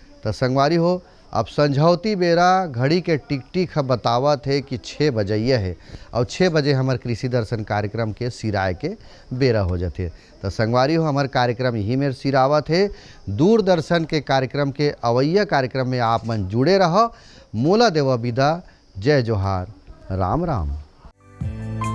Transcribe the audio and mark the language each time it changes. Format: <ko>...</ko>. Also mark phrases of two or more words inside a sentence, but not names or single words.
<hne>तो संगवारी हो अब संझौती बेरा घड़ी के टिक टिक बतावत है कि 6 बजैया है और 6 बजे हमार कृषि दर्शन कार्यक्रम के सिराए के बेरा हो जाते। तो संगवारी हो हमार कार्यक्रम यही में सिरावत है। दूरदर्शन के कार्यक्रम के अवैया कार्यक्रम में आप मन जुड़े रहो। मोला देव विदा। जय जोहार, राम राम।</hne>